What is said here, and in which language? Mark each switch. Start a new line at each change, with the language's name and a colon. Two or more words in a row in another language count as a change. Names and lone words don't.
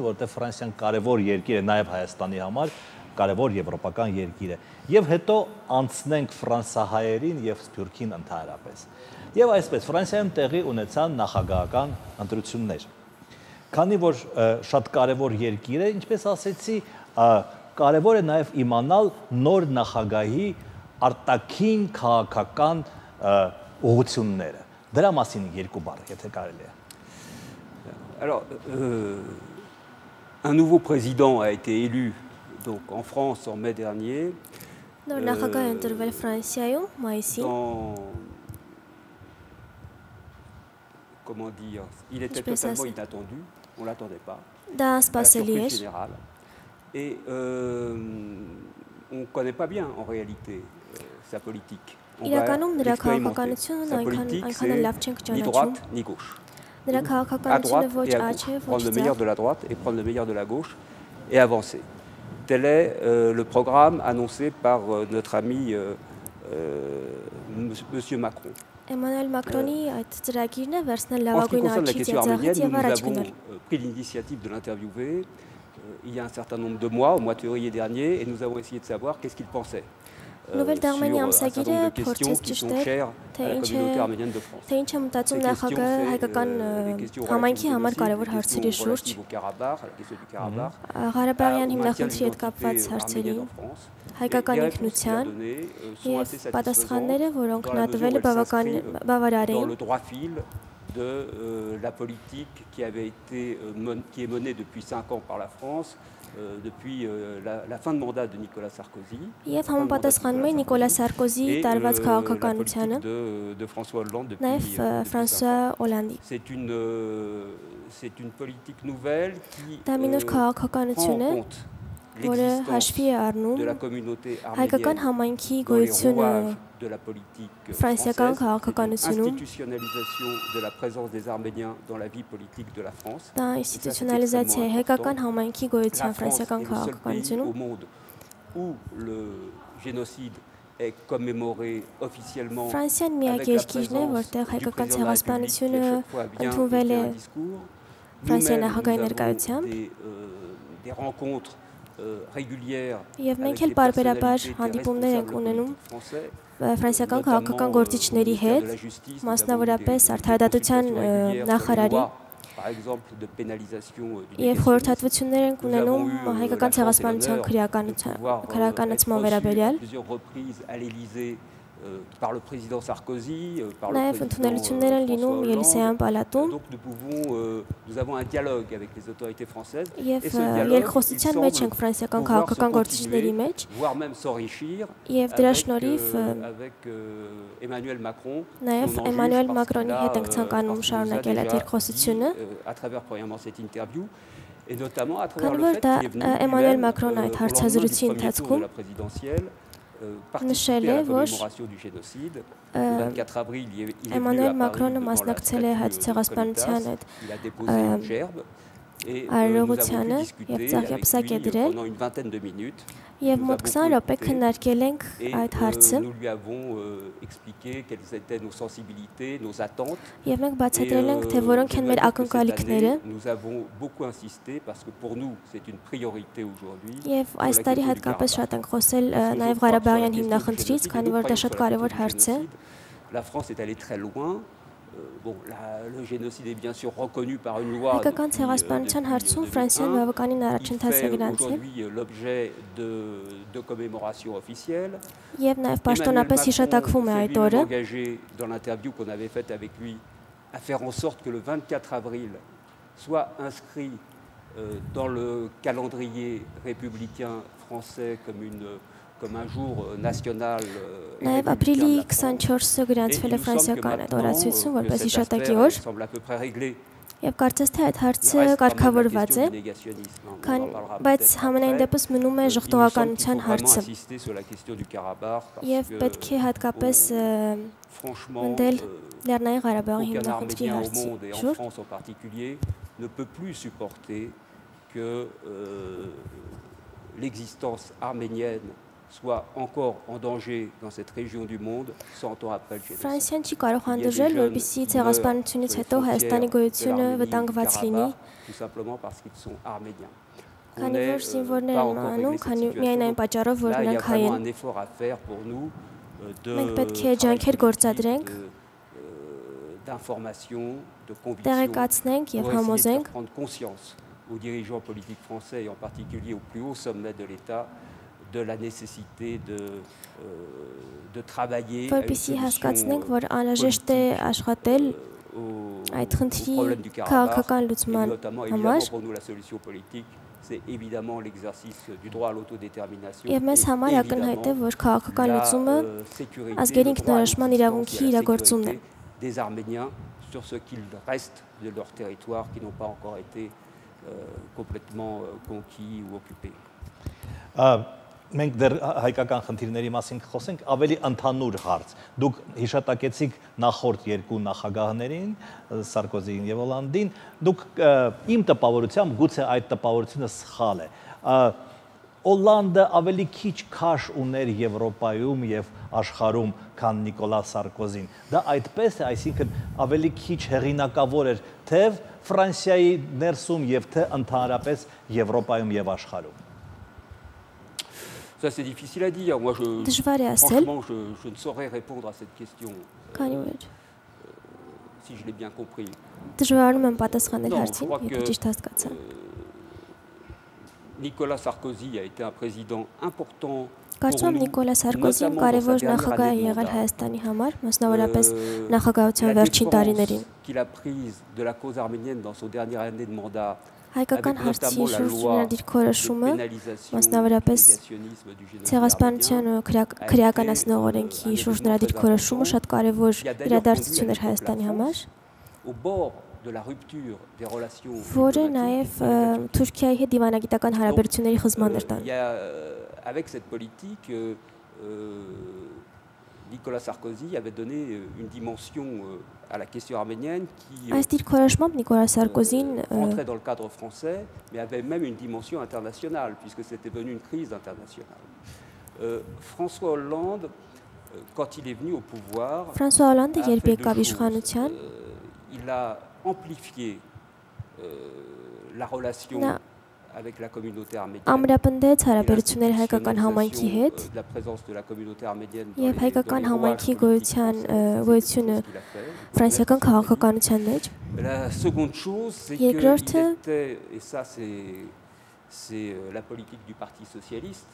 Armenian: որտեղ Ֆրանսիան կարևոր երկիր է նաեւ Հայաստանի համար, կարևոր եվրոպական երկիր է, եւ հետո անցնենք ֆրանսահայերին եւ Սփյուռքին ընդհանրապես։ Եվ այսպես Ֆրանսիայում տեղի ունեցան նախագահական ընտրություններ։ Քանի որ շատ կարևոր երկիր է, ինչպես ասեցի, կարևոր է նաև իմանալ նոր նախագահի արտաքին քաղաքական ուղղությունները։ Դրա մասին երկու բառ, եթե կարելի է։
French: Alors, un nouveau président a été élu donc en France en mai dernier.
Armenian: Նոր նախագահ ընտրվել Ֆրանսիայում մայիսին։
French: Comment dire, il était totalement inattendu, on ne l'attendait pas.
Armenian: Դա
French: La
Armenian: սպասելի
French: surprise
Armenian: էր։
French: générale. Et on ne connaît pas bien en réalité sa politique. On va
Armenian: Իրականում նրա
French: l'expérimenter.
Armenian: քաղաքականությունն
French: Sa politique,
Armenian: այնքան էլ լավ չենք
French: c'est ni
Armenian: ճանաչում։
French: droite ni gauche.
Armenian: Նրա
French: À
Armenian: քաղաքականությունը
French: droite
Armenian: ոչ
French: et à
Armenian: աջ է,
French: gauche.
Armenian: ոչ
French: Prendre le meilleur
Armenian: ձախ։
French: de la droite et prendre le meilleur de la gauche et avancer. Tel est le programme annoncé par notre ami Monsieur Macron.
Armenian: Էմանուել Մակրոնի այդ ծրագիրն է վերցնել
French: En ce qui
Armenian: լավագույն
French: concerne la
Armenian: աչքից
French: question arménienne,
Armenian: եզեղից եւ
French: nous
Armenian: առաջ
French: avons
Armenian: գնալ։
French: pris l'initiative de l'interviewer il y a un certain nombre de mois, au mois de février dernier, et nous avons essayé de savoir qu'est-ce qu'il pensait
Armenian: Նովել Դարմենի
French: sur un certain
Armenian: ամսագիրը
French: nombre de questions
Armenian: փորձեց
French: qui sont
Armenian: ճշտել,
French: chères
Armenian: թե
French: à la
Armenian: ինչ է
French: communauté arménienne de France.
Armenian: թե ինչ է մտածում
French: Ces questions,
Armenian: նախագահը
French: c'est
Armenian: հայկական
French: les questions
Armenian: համայնքի համար
French: relatives aux
Armenian: կարևոր
French: génocides,
Armenian: հարցերի
French: les questions
Armenian: շուրջ,
French: relatives au Karabakh, à la question du Karabakh,
Armenian: Ղարաբաղյան
French: au maintien de
Armenian: հիմնախնդրի հետ կապված
French: l'identité
Armenian: հարցերին,
French: arménienne en France.
Armenian: հայկական
French: Les réponses qu'il a
Armenian: ինքնության
French: données sont
Armenian: եւ
French: assez
Armenian: պատասխանները,
French: satisfaisantes
Armenian: որոնք
French: dans la
Armenian: նա
French: mesure
Armenian: տվել
French: où
Armenian: է
French: elles s'inscrivent
Armenian: բավարար
French: dans
Armenian: էին։
French: le droit fil de la politique qui est menée depuis 5 ans par la France, depuis la fin de mandat de Nicolas Sarkozy.
Armenian: Եվ համապատասխանում է Նիկոլա Սարկոզիի
French: Et
Armenian: տարված
French: la
Armenian: քաղաքականությանը,
French: politique de François Hollande depuis
Armenian: նաև
French: 5
Armenian: Ֆրանսուଆ
French: ans.
Armenian: Օլանդի։
French: C'est une politique nouvelle qui
Armenian: Դա մի նոր
French: prend
Armenian: քաղաքականություն է,
French: en compte
Armenian: որը
French: l'existence
Armenian: հաշվի է առնում
French: de la communauté
Armenian: հայկական
French: arménienne
Armenian: համայնքի
French: dans les
Armenian: գոյությունը
French: rouages de la politique
Armenian: ֆրանսիական
French: française,
Armenian: քաղաքականությունում,
French: institutionnalisation de la présence des Arméniens dans la vie politique de la France.
Armenian: դա ինստիտուցիոնալիզացիա է հայկական համայնքի
French: La
Armenian: գոյության
French: France
Armenian: ֆրանսիական
French: est le seul pays
Armenian: քաղաքականությունում։
French: au monde où le génocide est commémoré officiellement
Armenian: Ֆրանսիան միակ
French: avec la
Armenian: երկիրն է,
French: présence
Armenian: որտեղ
French: du
Armenian: հայկական
French: président de la République qui
Armenian: ցեղասպանությունը
French: à chaque fois vient
Armenian: ընդունվել
French: et
Armenian: է
French: fait un discours.
Armenian: Ֆրանսիայի
French: Nous-mêmes,
Armenian: նախագահի
French: nous avons
Armenian: ներկայությամբ
French: des rencontres régulières
Armenian: եւ մենք
French: avec
Armenian: էլ
French: des
Armenian: պարբերաբար
French: personnalités, des
Armenian: հանդիպումներ ենք
French: responsables
Armenian: ունենում
French: politiques français.
Armenian: ֆրանսիական քաղաքական գործիչների հետ, մասնավորապես արդարադատության նախարարի
French: Par exemple, de pénalisation du
Armenian: եւ խորհրդատվություններ ենք
French: Nous
Armenian: ունենում
French: avons eu
Armenian: հայկական
French: la chance et
Armenian: ցեղասպանության
French: l'honneur
Armenian: քրեականացման
French: être
Armenian: վերաբերյալ
French: reçus plusieurs reprises à l'Élysée par le président Sarkozy, par le
Armenian: նաև
French: président
Armenian: ընդունելություններ են լինում
French: François
Armenian: Ելիսեյան
French: Hollande.
Armenian: պալատում
French: Donc nous avons un dialogue avec les autorités françaises
Armenian: եւ
French: et ce dialogue, il
Armenian: երկխոսության մեջ
French: semble
Armenian: ենք ֆրանսիական
French: pouvoir se
Armenian: քաղաքական գործիչների
French: continuer,
Armenian: մեջ
French: voire même s'enrichir
Armenian: եւ դրա
French: avec,
Armenian: շնորհիվ
French: avec Emmanuel Macron.
Armenian: նաև
French: qu'on en juge
Armenian: Էմանուել
French: parce
Armenian: Մակրոնի
French: qu'il a,
Armenian: հետ ենք ցանկանում
French: parce qu'il nous a
Armenian: շարունակել այդ
French: déjà
Armenian: երկխոսությունը,
French: dit, à travers premièrement cette interview et notamment à travers
Armenian: քանի
French: le
Armenian: որ
French: fait
Armenian: դա
French: qu'il est venu
Armenian: Էմանուել
French: lui-même,
Armenian: Մակրոնը այդ
French: au lendemain du
Armenian: հարցազրույցի
French: premier tour de
Armenian: ընթացքում
French: la présidentielle
Armenian: նշել
French: participer à
Armenian: է,
French: la
Armenian: որ
French: commémoration du génocide. Le 24 avril, il est venu
Armenian: Էմանուել
French: à Paris
Armenian: Մակրոնը
French: devant la
Armenian: մասնակցել է հայ
French: statue de
Armenian: ցեղասպանության
French: Colitas.
Armenian: այդ
French: Il a déposé une gerbe et nous avons
Armenian: արարողությանը
French: pu
Armenian: եւ
French: discuter
Armenian: ցաղ
French: avec
Armenian: եպսակ է
French: lui
Armenian: դրել
French: pendant une vingtaine de minutes.
Armenian: եւ
French: nous
Armenian: մոտ
French: a
Armenian: 20
French: beaucoup
Armenian: րոպե
French: écouté.
Armenian: քննարկել ենք
French: Et
Armenian: այդ հարցը
French: nous lui avons expliqué quelles étaient nos sensibilités, nos attentes.
Armenian: եւ մենք
French: Et,
Armenian: բացատրել ենք թե
French: je
Armenian: որոնք են
French: dois
Armenian: մեր
French: dire que cette
Armenian: ակնկալիքները
French: année, nous avons beaucoup insisté parce que pour nous c'est une priorité aujourd'hui.
Armenian: եւ այս տարի հատկապես շատ ենք խոսել նաեւ Ղարաբաղյան հիմնախնդրից, քանի որ դա շատ կարեւոր հարց է։
French: La France est allée très loin. Bon, le génocide est bien sûr reconnu par une loi
Armenian: Հայկական ցեղասպանության հարցում Ֆրանսիան բավականին առաջընթաց է գրանցել
French: aujourd'hui l'objet de commémoration officielle.
Armenian: եւ նաեւ պաշտոնապես հիշատակվում է այդ օրը։
French: Engagé dans l'interview qu'on avait faite avec lui à faire en sorte que le 24 avril soit inscrit dans le calendrier républicain français comme un jour national et
Armenian: Նաև
French: républicain
Armenian: ապրիլի
French: de la France.
Armenian: 24-ը գրանցվել է ֆրանսիական այդ օրացույցում որպես հիշատակի օր
French: semble à peu près réglé.
Armenian: եւ կարծես թե այդ հարցը կարգավորված է, բայց համենայն դեպս մնում է ժխտողականության հարցը։ Եվ պետք է հատկապես ընդել Լեռնային Ղարաբաղի
French: aucun
Armenian: հիմնախնդրի
French: Arménien au
Armenian: հարցի
French: monde et en
Armenian: շուրջ,
French: France en particulier ne peut plus supporter que l'existence arménienne soit encore en danger dans cette région du monde 100 ans après le génocide.
Armenian: Ֆրանսիան չի կարող հանդուրժել, որպեսզի ցեղասպանությունից հետո Հայաստանի գոյությունը վտանգված լինի,
French: tout simplement parce qu'ils sont arméniens.
Armenian: քանի որ զինվորներ են մահանում, քանի միայն այն պատճառով, որ նրանք հայ են։ Մենք պետք է ջանքեր գործադրենք, տեղեկացնենք եւ համոզենք
French: aux dirigeants politiques français et en particulier au plus haut sommet de l'État de la nécessité de travailler à une
Armenian: հասկացնենք, որ անհրաժեշտ է աշխատել այդ խնդրի քաղաքական լուծման համար։
French: C'est évidemment l'exercice du droit à l'autodétermination.
Armenian: Եվ մեզ համար ակնհայտ է, որ քաղաքական լուծումը ազգերի ինքնորոշման իրավունքի իրագործումն է։
French: Des Arméniens sur ce qu'il reste de leur territoire qui n'ont pas encore été complètement conquis ou occupés.
Armenian: Մենք դեռ հայկական խնդիրների մասին խոսենք, ավելի ընդհանուր հարց։ Դուք հիշատակեցիք նախորդ երկու նախագահներին, Սարկոզիին եւ Հոլանդին, դուք իմ տպավորությամբ գուցե այդ տպավորությունը սխալ է։ Հոլանդը ավելի քիչ քաշ ուներ Եվրոպայում եւ աշխարհում, քան Նիկոլա Սարկոզին։ Դա այդպես է, այսինքն ավելի քիչ հեղինակավոր էր թե Ֆրանսիայի ներսում եւ թե ընդհանրապես Եվրոպայում եւ աշխարհում։
French: Ça, c'est difficile à dire. Moi, franchement, je ne saurais répondre à cette question. Si je l'ai bien compris. Non, je crois que Nicolas Sarkozy a été un président important.
Armenian: Կարծում եմ Նիկոլա Սարկոզին կարևոր նախագահ է եղել Հայաստանի համար, մասնավորապես նախագահության վերջին տարիներին։
French: Qu'il a prise de la cause arménienne dans son dernière année de mandat.
Armenian: Հայկական հարցի շուրջ նրա դիրքորոշումը, մասնավորապես ցեղասպանության քրեականացնող օրենքի շուրջ նրա դիրքորոշումը շատ կարևոր իրադարձություն էր Հայաստանի համար, որը նաև Թուրքիայի հետ դիվանագիտական հարաբերությունների խզման էր տանում։
French: Avec cette politique, Nicolas Sarkozy avait donné une dimension à la question arménienne qui rentrait dans le cadre français, mais avait même une dimension internationale, puisque c'était devenu une crise internationale. François Hollande, quand il est venu au pouvoir, il a amplifié la relation avec la communauté arménienne.
Armenian: Ամրապնդեց հարաբերություններ հայկական համայնքի հետ եւ հայկական համայնքի գոյությունը ֆրանսիական քաղաքականության մեջ։ Երկրորդը
French: la politique du Parti socialiste